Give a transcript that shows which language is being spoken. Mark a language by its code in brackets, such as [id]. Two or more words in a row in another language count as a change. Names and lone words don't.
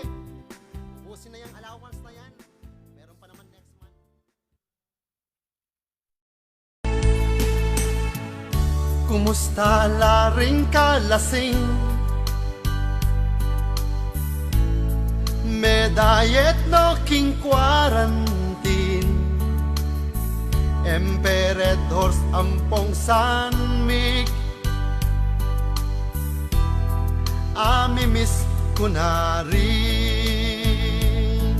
[tl] Ubusin na yung allowance na yan. Meron pa naman [en] next month. [pam] Kumusta laring kalasing? May diet no king quarantine. Emperadors ampong sanmig. Amimiss ko na rin.